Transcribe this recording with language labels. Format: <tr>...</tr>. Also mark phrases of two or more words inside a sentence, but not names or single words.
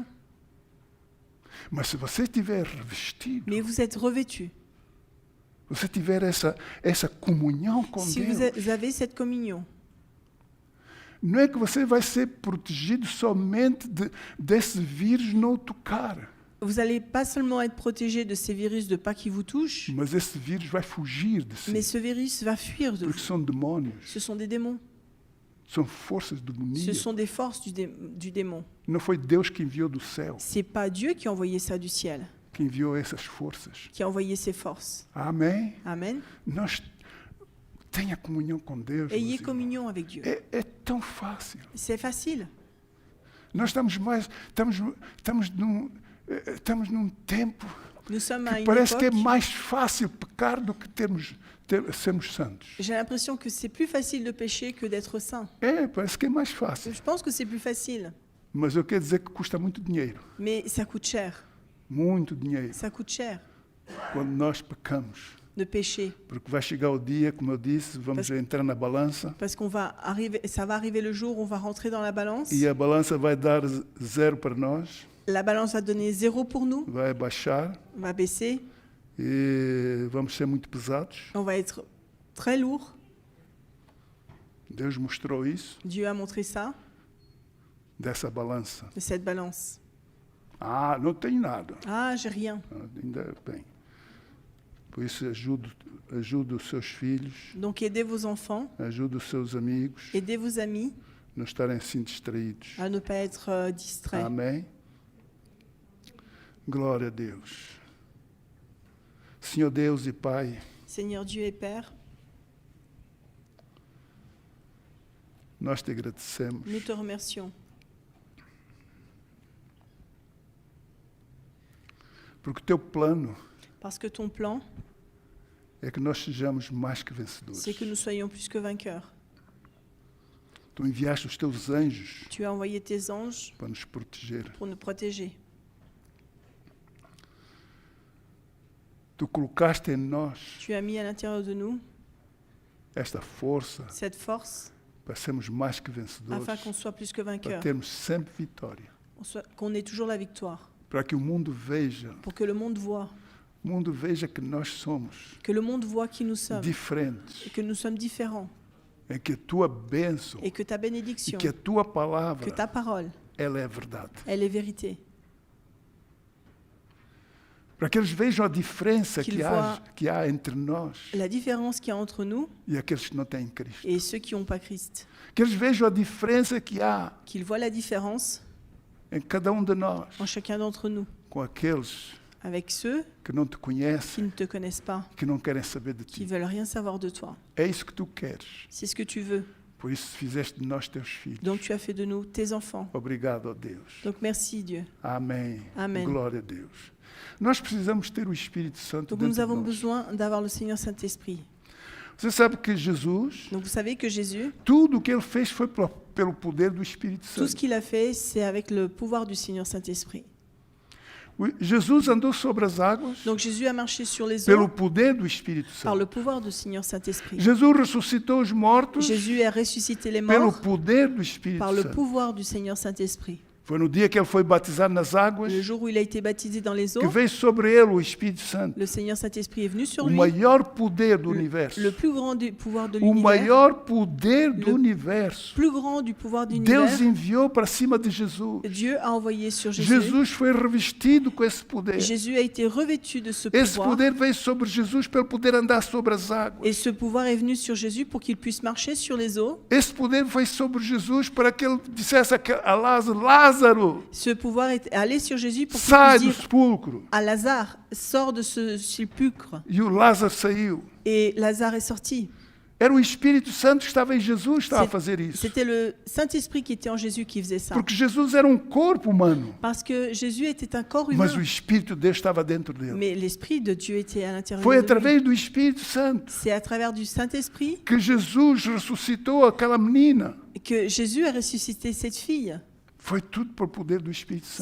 <pt>Mas se você estiver revestido,</pt> <fr>Mais vous êtes revêtu.</fr> <pt>você tiver essa comunhão com</pt> <fr>Si</fr> <pt>Deus,</pt> <fr>vous avez cette communion,</fr> <pt>não é que você vai ser protegido somente desse vírus não o tocar,</pt> <fr>vous n'allez pas seulement être protégé de ces virus de pas qui vous touchent,</fr> <pt>mas esse vírus vai fugir de si,</pt> <fr>mais ce virus va fuir de</fr> <pt>porque</pt> <fr>vous.</fr> <pt>são demônios,</pt> <fr>Ce sont des démons.</fr> <pt>são forças</pt> <fr>Ce</fr> <pt>demoníacas.</pt> <fr>sont des forces du démon.</fr> <pt>Não foi Deus que enviou do céu,</pt> <fr>C'est pas Dieu qui a envoyé ça du ciel,</fr> <pt>que enviou essas forças.</pt> <fr>qui a envoyé ces forces.</fr> <pt>Amém?</pt> <fr>Amen.</fr> <pt>Nós tenha comunhão com Deus.</pt> <fr>Ayez</fr> <pt>meus irmãos.</pt> <fr>communion avec Dieu.</fr> <pt>É tão fácil.</pt> <fr>C'est facile.</fr> <pt>Nós estamos num tempo</pt> <fr>Nous sommes à</fr> <pt>que</pt> <fr>une</fr> <pt>parece que é</pt> <fr>époque,</fr> <pt>mais fácil pecar do que sermos santos.</pt> <fr>j'ai l'impression que c'est plus facile de pécher que d'être saint.</fr> <pt>Parece que é mais fácil.</pt> <fr>Je pense que c'est plus facile,</fr> <pt>Mas eu quero dizer que custa muito dinheiro.</pt> <fr>mais ça coûte cher.</fr> <pt>Muito dinheiro.</pt> <fr>Ça coûte cher</fr> <pt>Quando nós pecamos.</pt> <fr>de pécher.</fr> <pt>Porque vai chegar o dia, como eu disse, vamos entrar na balança.</pt> <fr>Parce qu'on va arriver, ça va arriver le jour où on va rentrer dans la balance.</fr> <pt>E a balança vai dar 0 para nós.</pt> <fr>La balance va donner 0 pour nous,</fr> <pt>Vai baixar.</pt> <fr>va baisser,</fr> <pt>E vamos ser muito pesados.</pt> <fr>on va être très lourd.</fr> <pt>Deus mostrou isso,</pt> <fr>Dieu a montré ça,</fr> <pt>dessa balança.</pt> <fr>de cette balance.</fr> <pt>Ah, não tenho nada.</pt> <fr>Ah, j'ai rien.</fr> <pt>Ainda bem. Por isso, ajude os seus filhos,</pt> <fr>Donc aidez vos enfants,</fr> <pt>ajude os seus amigos,</pt> <fr>aidez vos amis</fr> <pt>não estarem assim distraídos.</pt> <fr>à ne pas être distraits.</fr> <pt>Amém? Glória a Deus. Senhor Deus e Pai,</pt> <fr>Seigneur Dieu et Père,</fr> <pt>nós te agradecemos</pt> <fr>nous te remercions</fr> <pt>porque o teu plano</pt> <fr>parce que ton plan,</fr> <pt>é que nós sejamos mais que vencedores.</pt> <fr>c'est que nous soyons plus que vainqueurs.</fr> <pt>Tu enviaste os teus anjos</pt> <fr>Tu as envoyé tes anges</fr> <pt>para nos proteger.</pt> <fr>pour nous protéger.</fr> <pt>Tu colocaste em nós</pt> <fr>Tu as mis à l'intérieur de nous</fr> <pt>esta força</pt> <fr>cette force</fr> <pt>para sermos mais que vencedores,</pt> <fr>afin qu'on soit plus que</fr> <pt>para</pt> <fr>vainqueurs,</fr> <pt>termos sempre vitória,</pt> <fr>qu'on ait toujours la victoire,</fr> <pt>para que o mundo veja,</pt> <fr>pour que le monde voit</fr> <pt>que nós somos</pt> <fr>qui nous sommes,</fr> <pt>diferentes,</pt> <fr>et que nous sommes différents,</fr> <pt>é que a tua bênção</pt> <fr>et que ta</fr> <pt>e</pt> <fr>bénédiction,</fr> <pt>que a tua</pt> <fr>que</fr> <pt>palavra,</pt> <fr>ta parole,</fr> <pt>ela é a verdade.</pt> <fr>elle est vérité.</fr> <pt>Para que eles vejam a diferença</pt> <fr>Qu'ils</fr> <pt>que há entre nós</pt> <fr>La différence qu'il y a entre nous</fr> <pt>e aqueles que não têm Cristo.</pt> <fr>et ceux qui n'ont pas Christ.</fr> <pt>Que eles vejam a diferença que há</pt> <fr>Qu'ils voient la différence</fr> <pt>em cada um de nós,</pt> <fr>en chacun d'entre nous,</fr> <pt>com aqueles</pt> <fr>avec ceux</fr> <pt>que não te</pt> <fr>qui</fr> <pt>conhecem,</pt> <fr>ne te connaissent pas,</fr> <pt>que não querem saber de</pt> <fr>qui</fr> <pt>ti.</pt> <fr>veulent rien savoir de toi.</fr> <pt>É isso que tu queres.</pt> <fr>C'est ce que tu veux.</fr> <pt>Por isso fizeste de nós teus filhos.</pt> <fr>Donc tu as fait de nous tes enfants.</fr> <pt>Obrigado, ó Deus.</pt> <fr>Donc merci Dieu.</fr> <pt>Amém. Amém. Glória a Deus. Nós precisamos ter o Espírito Santo</pt> <fr>Donc nous</fr> <pt>dentro de</pt> <fr>avons</fr> <pt>nós.</pt> <fr>besoin d'avoir le Seigneur Saint-Esprit.</fr> <pt>Você sabe que Jesus,</pt> <fr>Donc vous savez que Jésus,</fr> <pt>tudo o que ele fez foi pelo poder do Espírito</pt> <fr>tout ce</fr> <pt>Santo.</pt> <fr>qu'il a fait, c'est avec le pouvoir du Seigneur Saint-Esprit.</fr> <pt>Jesus andou sobre as águas</pt> <fr>Donc Jésus a marché sur les</fr> <pt>pelo</pt> <fr>eaux</fr> <pt>poder do Espírito</pt> <fr>par</fr> <pt>Santo.</pt> <fr>le pouvoir du Seigneur Saint-Esprit.</fr> <pt>Jesus ressuscitou os mortos</pt> <fr>Jésus a ressuscité les</fr> <pt>pelo</pt> <fr>morts</fr> <pt>poder do Espírito</pt> <fr>par le</fr> <pt>Santo.</pt> <fr>pouvoir du Seigneur Saint-Esprit.</fr> <pt>Foi no dia que ele foi batizado nas águas</pt> <fr>Le jour où il a été baptisé dans les</fr> <pt>que</pt> <fr>eaux,</fr> <pt>veio sobre ele o Espírito Santo.</pt> <fr>le Seigneur Saint-Esprit est venu sur</fr> <pt>O</pt> <fr>lui.</fr> <pt>maior poder do universo.</pt> <fr>Le plus grand du pouvoir de</fr> <pt>O</pt> <fr>l'univers,</fr> <pt>maior poder do</pt> <fr>Le-</fr> <pt>universo.</pt> <fr>plus grand du pouvoir de</fr> <pt>Deus</pt> <fr>l'univers,</fr> <pt>enviou para cima de Jesus.</pt> <fr>Dieu a envoyé sur Jésus.</fr> <pt>Jesus foi revestido com esse poder.</pt> <fr>Jésus a été revêtu de ce</fr> <pt>Esse</pt> <fr>pouvoir.</fr> <pt>poder veio sobre Jesus para ele poder andar sobre as águas.</pt> <fr>Et ce pouvoir est venu sur Jésus pour qu'il puisse marcher sur les eaux.</fr> <pt>Esse poder veio sobre Jesus para que ele dissesse a Lázaro, Lázaro,</pt> <fr>Ce pouvoir est allé sur Jésus pour qu'il</fr> <pt>sai</pt> <fr>puisse</fr> <pt>do</pt> <fr>dire</fr> <pt>sepulcro.</pt> <fr>à Lazare, sors de ce sépulcre.</fr> <pt>E o Lázaro saiu.</pt> <fr>Et Lazare est sorti.</fr> <pt>Era o Espírito Santo que estava em Jesus que estava a</pt> <fr>C'est-</fr> <pt>fazer isso.</pt> <fr>C'était le Saint-Esprit qui était en Jésus qui faisait ça.</fr> <pt>Porque Jesus era corpo humano,</pt> <fr>Parce que Jésus était un corps humain,</fr> <pt>mas o Espírito de Deus estava dentro dele.</pt> <fr>mais l'Esprit de Dieu était à l'intérieur</fr> <pt>Foi</pt> <fr>de lui.</fr> <pt>através do Espírito Santo</pt> <fr>C'est à travers du Saint-Esprit</fr> <pt>que Jesus ressuscitou aquela menina.</pt> <fr>que Jésus a ressuscité cette fille.</fr> <pt>Foi tudo por poder do Espírito Santo.</pt>